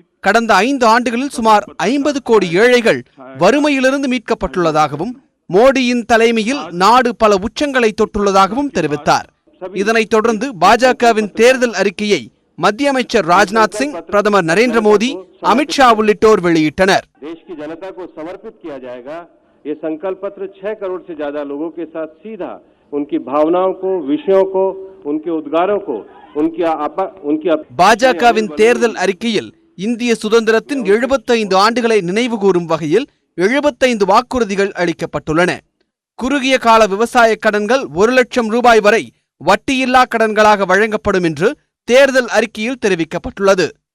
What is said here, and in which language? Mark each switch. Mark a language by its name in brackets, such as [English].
[Tamil] கடந்த 5 ஆண்டுகளில் சுமார் 50 கோடி ஏழைகள் வறுமையிலிருந்து மீட்கப்பட்டுள்ளதாகவும், மோடியின் தலைமையில் நாடு பல உச்சங்களை தொட்டுள்ளதாகவும் தெரிவித்தார். இதனைத் தொடர்ந்து பாஜகவின் தேர்தல் அறிக்கையை மத்திய அமைச்சர் ராஜ்நாத் சிங், பிரதமர் நரேந்திர மோடி, அமித்ஷா உள்ளிட்டோர் வெளியிட்டனர். [Hindi] ये संकल्प पत्र 6 करोड़ से ज्यादा लोगों के साथ सीधा उनकी भावनाओं को, विषयों को, उनके उद्गारों को, उनकी [Tamil] பாஜகவின் தேர்தல் அறிக்கையில் இந்திய சுதந்திரத்தின் 75 ஆண்டுகளை நினைவு கூறும் வகையில் 75 வாக்குறுதிகள் அளிக்கப்பட்டுள்ளன. குறுகிய கால விவசாய கடன்கள் 1 லட்சம் ரூபாய் வரை வட்டியில்லா கடன்களாக வழங்கப்படும் என்று தேர்தல் அறிக்கையில் தெரிவிக்கப்பட்டுள்ளது.